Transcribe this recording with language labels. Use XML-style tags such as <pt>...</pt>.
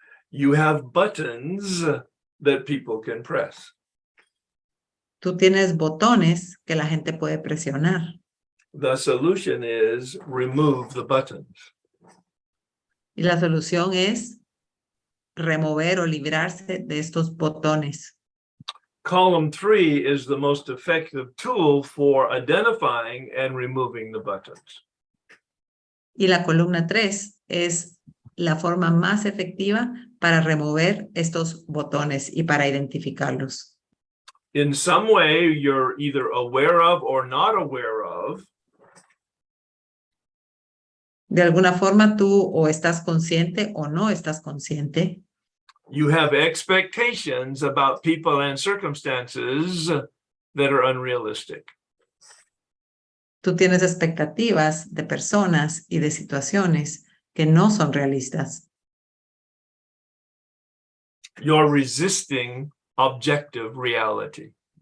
<en>You have buttons that people can press.</en> <es>Tú tienes botones que la gente puede presionar.</es> <en>The solution is remove the buttons.</en> <es>Y la solución es remover o librarse de estos botones.</es> <en>Column 3 is the most effective tool for identifying and removing the buttons.</en> <es>Y la columna 3 es la forma más efectiva para remover estos botones y para identificarlos.</es> <en>In some way, you're either aware of or not aware of.</en> <es>De alguna forma tú o estás consciente o no estás consciente.</es> <en>You have expectations about people and circumstances that are unrealistic.</en> <es>Tú tienes expectativas de personas y de situaciones que no son realistas.</es> <en>You're resisting objective reality.</en>